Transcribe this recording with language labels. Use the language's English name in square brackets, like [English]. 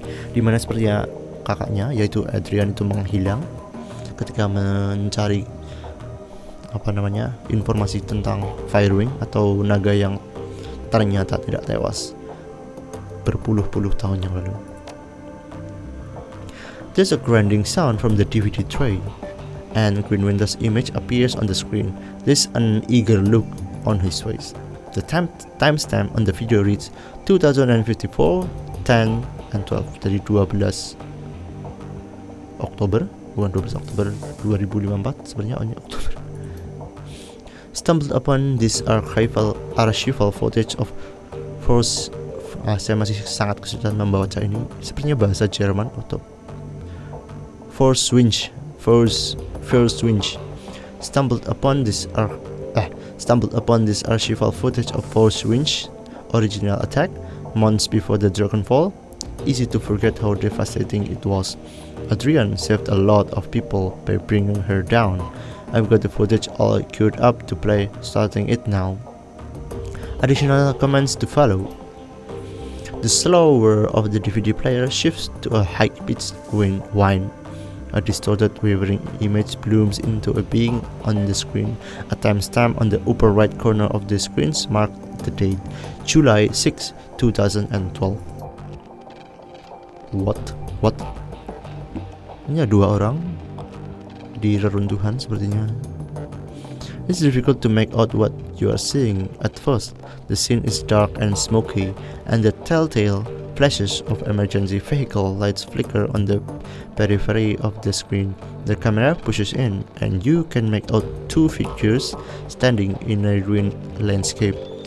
[Indonesian] Dimana sepertinya kakaknya, yaitu Adrian, itu menghilang ketika mencari informasi tentang Firewing atau naga yang ternyata tidak tewas berpuluh-puluh tahun yang lalu. [English] There's a grinding sound from the DVD tray, and Green Winters' image appears on the screen. There's an eager look on his face. The timestamp on the video reads 2054, 10 and 12. [Indonesian] Dari 12 Oktober, bukan 12 Oktober 2054, sebenarnya Oktober. [English] Stumbled upon this archival footage of Force. [Indonesian] Saya masih sangat kesulitan membaca ini. Sepertinya bahasa Jerman atau Force Winch. [English] Stumbled upon this archival footage of Force Winch original attack months before the Dragonfall. Easy to forget how devastating it was. Adrian saved a lot of people by bringing her down. I've got the footage all queued up to play, starting it now. Additional comments to follow. The slower of the DVD player shifts to a high-pitched whine. A distorted, wavering image blooms into a being on the screen. A timestamp on the upper right corner of the screen marks the date, July 6, 2012. What? [Indonesian] Ini ada 2 orang di reruntuhan sepertinya. [English] It's difficult to make out what you are seeing at first. The scene is dark and smoky, and the telltale flashes of emergency vehicle lights flicker on the periphery of the screen. The camera pushes in, and you can make out 2 figures standing in a ruined landscape.